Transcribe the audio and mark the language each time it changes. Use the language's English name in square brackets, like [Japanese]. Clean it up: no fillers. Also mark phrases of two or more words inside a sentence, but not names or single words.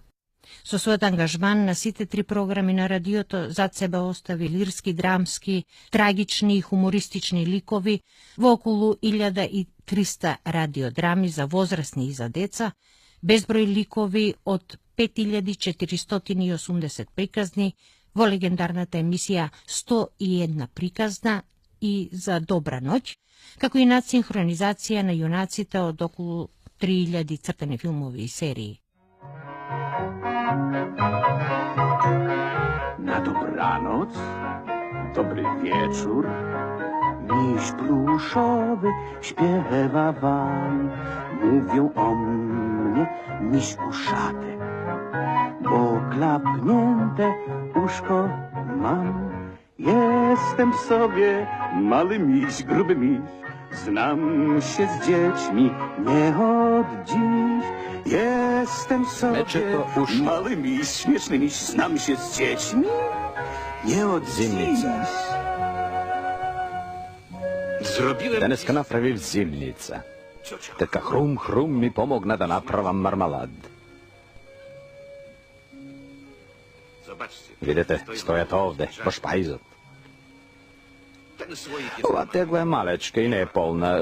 [Macedonian] Со својот ангажман на сите 3 програми на радиото зад себе остави лирски, драмски, трагични и хумористични ликови во околу 1300 радиодрами за возрастни и за деца, безброј ликови од 5480 приказни во легендарната емисија 101 приказна и за Добра ноќ, како и надсинхронизација на јунаците од околу 3000 цртани филмови и серии. [Polish] Na dobranoc, dobry wieczór, miś pluszowy śpiewa wam. Mówią o mnie miś uszaty, bo klapnięte uszko mam. Jestem sobie mały miś, gruby miś, znam się z dziećmi nie od dziś. Jestem sobie mały miś, śmieszny miś, znam się z dziećmi nie od dziś. [Macedonian] Денеска направив зимница. Тетка Хрум ми помогна да направам мармалад. Видите, стојат овде, во шпајзот. Ова тегла е малечка и не е полна.